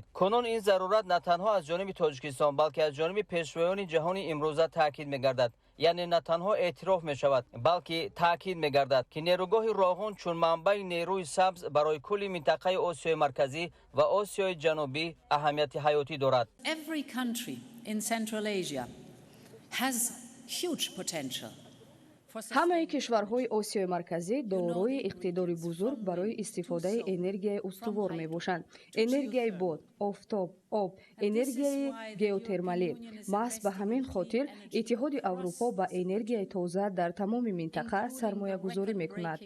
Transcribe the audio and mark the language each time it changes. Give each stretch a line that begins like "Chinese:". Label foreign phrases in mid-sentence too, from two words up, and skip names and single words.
Tajik: кунун ин зарурат на танҳо аз ҷониби Тоҷикистон, балки аз ҷониби пешвоёни ҷаҳони имрӯза таъкид мегардад. яъне на танҳо эътироф мешавад, балки таъкид мегардад ки нерӯгоҳи роғун чун манбаи нерӯи сабз барои кулли минтақаи Осиёи Марказӣ ва Осиёи Ҷанубӣ аҳамияти ҳаётӣ дорад.
English: Every country in Central Asia has huge potential.
Tajik: ҳамаи кишварҳои Осиёи Марказӣ дорои иқтидори бузург барои истифодаи энергияи устувор мебошанд. энергияи бод, офтоб, об, энергияи геотермалӣ. маҳз ба ҳамин хотир иттиҳоди Аврупо ба энергияи тоза дар тамоми минтақа сармоягузорӣ мекунад.